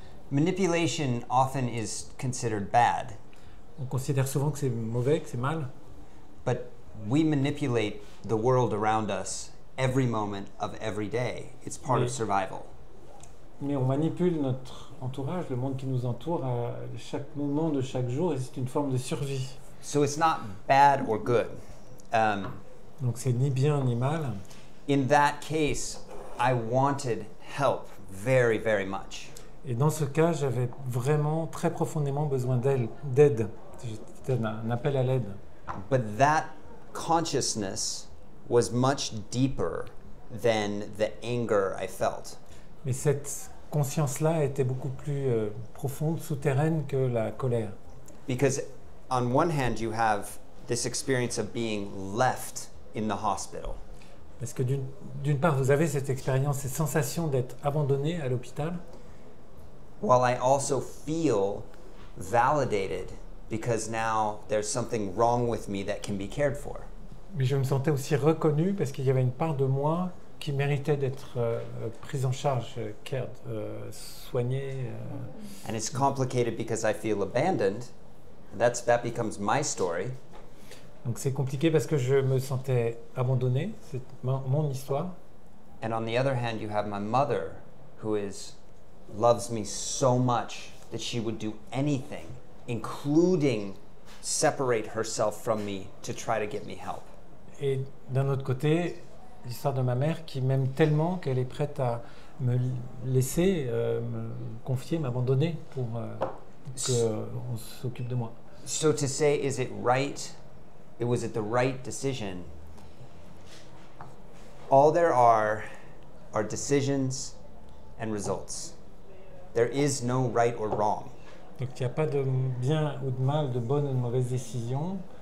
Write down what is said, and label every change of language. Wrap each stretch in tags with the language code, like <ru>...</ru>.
<en>Manipulation often is considered bad.</en> <fr>On considère souvent que c'est mauvais, que c'est mal.</fr> <en>But we manipulate the world around us every moment of every day. It's part of survival.</en> <fr>Mais on manipule notre entourage, le monde qui nous entoure, à chaque moment de chaque jour, et c'est une forme de survie.</fr> <en>So it's not bad or good.</en> <fr>Donc c'est ni bien ni mal.</fr> <en>In that case, I wanted help very, very much.</en> <fr>Et dans ce cas, j'avais vraiment très profondément besoin d'aide. C'était un appel à l'aide.</fr> <en>But that consciousness was much deeper than the anger I felt.</en> <fr>Mais cette conscience-là était beaucoup plus profonde, souterraine que la colère.</fr> <en>Because on one hand, you have this experience of being left in the hospital.</en> <fr>Parce que d'une part, vous avez cette expérience, cette sensation d'être abandonné à l'hôpital.</fr> <en>While I also feel validated because now there's something wrong with me that can be cared for.</en> <fr>Mais je me sentais aussi reconnu parce qu'il y avait une part de moi qui méritait d'être prise en charge, soignée.</fr> <en>And it's complicated because I feel abandoned. That becomes my story.</en> <fr>Donc c'est compliqué parce que je me sentais abandonné, c'est mon histoire.</fr> <en>And on the other hand, you have my mother who loves me so much that she would do anything, including separate herself from me to try to get me help.</en> <fr>Et d'un autre côté, l'histoire de ma mère qui m'aime tellement qu'elle est prête à me laisser, me confier, m'abandonner pour qu'on s'occupe de moi.</fr> <en>So to say, is it right? Was it the right decision? All there are decisions and results. There is no right or wrong.</en> <fr>Donc il n'y a pas de bien ou de mal, de bonne ou de mauvaise décision.</fr>